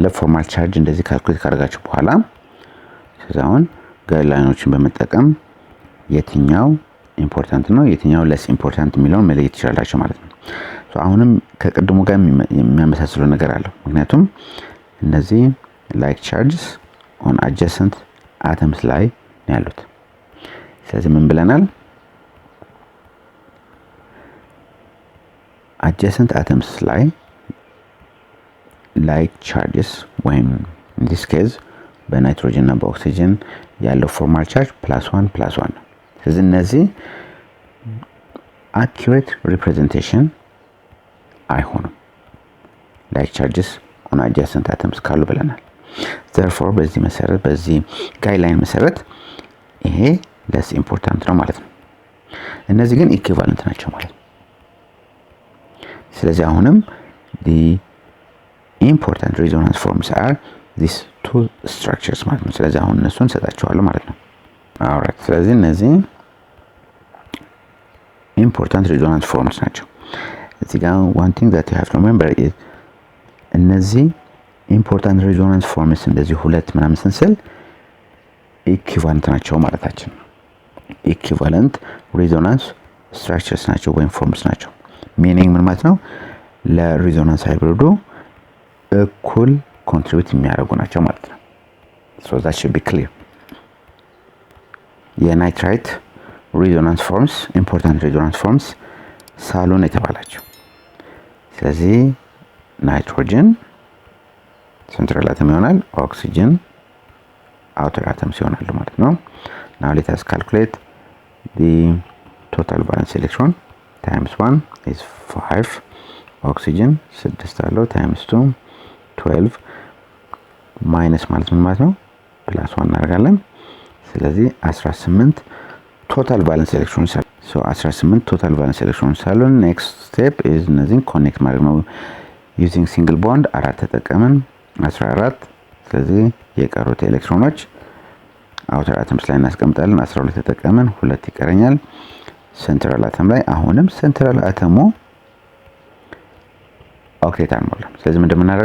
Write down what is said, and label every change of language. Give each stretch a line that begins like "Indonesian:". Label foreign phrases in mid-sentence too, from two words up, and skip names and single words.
English: formal charge
Amharic: እንደዚህ ካልኩሌት ካደረጋችሁ በኋላ ስለዚህ ጋይድላይኖችን በመጠቀም የትኛው ኢምፖርታንት ነው የትኛው
English: less important
Amharic: የሚለውን መለየት ትችላላችሁ ማለት ነው። አሁንም ከቅድሙ ጋር የሚያመሳስለው ነገር አለው። ምክንያቱም እነዚህ
English: like charges on adjacent atoms
Amharic: ላይ ነው ያሉት። ስለዚህ ምን ብለናል?
English: adjacent atoms
Amharic: ላይ
English: like charges
Amharic: ወይም
English: in this case
Amharic: በናይትሮጅን እና በኦክሲጅን ያለው ፎርማል ቻርጅ +1 ነው። ስለዚህ እነዚህ
English: accurate representation
Amharic: አይሆኑም
English: like charges on adjacent atoms
Amharic: ካሉ ብለናል። therefore በዚህ መሰረት በዚህ ጋይድላይን መሰረት ይሄ
English: less important
Amharic: ነው ማለት ነው። እነዚህ ግን equivalent ናቸው ማለት ነው። ስለዚህ አሁንም
English: the important resonance forms are these two structures
Amharic: ማለት ነው። ስለዚህ አሁን እነሱን ሰጣቸዋለሁ ማለት ነው። alright ስለዚህ እነዚህ
English: important resonance forms
Amharic: ናቸው። እዚህ ጋር
English: one thing that you have to remember is
Amharic: እነዚህ
English: important resonance forms
Amharic: እንደዚህ ሁለት ምናምን ስንስል equivalent ናቸው ማለታችን ነው።
English: equivalent resonance structures
Amharic: ናቸው ወይም forms ናቸው። meaning ምን ማለት ነው? ለሪዞናንስ ሃይብሪዱ እኩል ኮንትሪቢዩት የሚያደርጉ ናቸው ማለት ነው።
English: so that should be clear።
Amharic: የናይትራይት
English: resonance forms important resonance forms
Amharic: ሳሎን የተባላቸው። ስለዚህ ናይትሮጅን
English: central atom
Amharic: ይሆናል፣ ኦክሲጅን አውተር አተም ይሆናሉ ማለት ነው።
English: now let us calculate the total valence electron times 1 is 5
Amharic: oxygen 6 አለው times 2 12 minus ማለት ምን ማለት ነው +1 እናደርጋለን። ስለዚህ
English: 18 total valence electrons
Amharic: so 18 total valence electrons አሉ።
English: next step is
Amharic: እነዚህን ኮኔክት ማድረግ ነው
English: using single bond
Amharic: 4 ተጠቀምን 14 ስለዚህ የቀሩት ኤሌክትሮኖች
English: outer atoms
Amharic: ላይ እናስቀምጣለን 12 ተጠቀምን 2 ይቀረኛል።
English: central atom
Amharic: ላይ አሁንም ሴንትራል አተሙ ኦክቴት አንሞላም። ስለዚህ ምንድነው የምናደርገው?